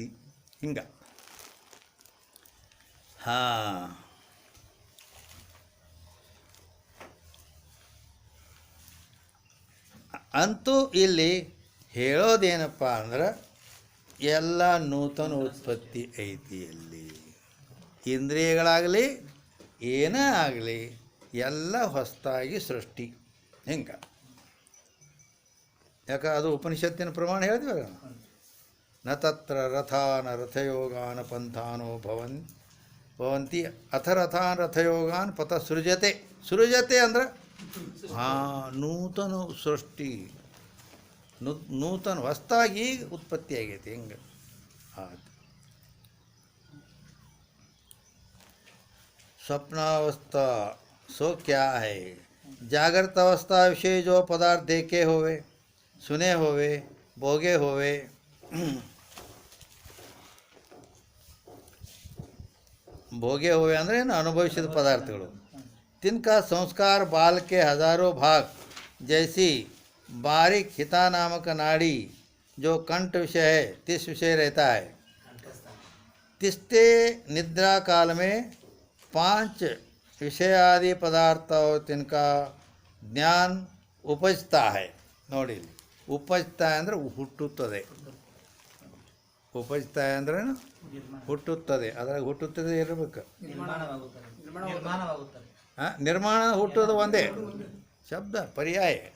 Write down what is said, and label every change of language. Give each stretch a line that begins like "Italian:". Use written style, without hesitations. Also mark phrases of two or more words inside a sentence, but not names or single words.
Kannada: ಹಿಂಗೆ ಅಂತೂ ಇಲ್ಲಿ ಹೇಳೋದೇನಪ್ಪ ಅಂದ್ರೆ ಎಲ್ಲ ನೂತನ ಉತ್ಪತ್ತಿ ಐತಿ. ಅಲ್ಲಿ ಇಂದ್ರಿಯಗಳಾಗಲಿ ಏನೇ ಆಗಲಿ ಎಲ್ಲ ಹೊಸದಾಗಿ ಸೃಷ್ಟಿ. ಹಿಂಗೆ ಯಾಕೆ ಅದು ಉಪನಿಷತ್ತಿನ ಪ್ರಮಾಣ ಹೇಳಿದ್ವಲ್ಲ,
Sanskrit: ನ ತತ್ರ ರಥಾನ ರಥಯೋಗಾನ ಪಂಥಾನೋ ಭವಂತಿ ಅಥ ರಥಾನ್ ರಥಯೋಗಾನ್ ಪಥ ಸೃಜತೆ
Kannada: ಅಂದ್ರೆ ನೂತನ ಸೃಷ್ಟಿ, ನೂತನ ಹೊಸದಾಗಿ ಉತ್ಪತ್ತಿ ಆಗೈತಿ.
Hindi: ಹಿಂಗೆ स्वप्नावस्था सो क्या है? जागृत अवस्था विषय जो पदार्थ देखे होवे, सुने होवे, भोगे होवे, भोगे होवे
Kannada: ಅಂದರೆ ಅನುಭವಿಸಿದ ಪದಾರ್ಥಗಳು.
Hindi: तिनका संस्कार बाल के हजारों भाग जैसी बारीक हिता नामक नाड़ी जो कंठ विषय है तिस विषय रहता है. तिस्ते निद्रा काल में 5 विषयादि पदार्थ और तिनका ज्ञान उपजता है.
Kannada: ನೋಡಿ, ಉಪಜ್ತಾ ಅಂದರೆ ಹುಟ್ಟುತ್ತದೆ. ಉಪಜ್ತಾ ಅಂದ್ರೆ ಹುಟ್ಟುತ್ತದೆ, ಅದ್ರಾಗ ಹುಟ್ಟುತ್ತದೆ ಇರಬೇಕು. ನಿರ್ಮಾಣ ಹುಟ್ಟೋದು ಒಂದೇ ಶಬ್ದ, ಪರ್ಯಾಯ.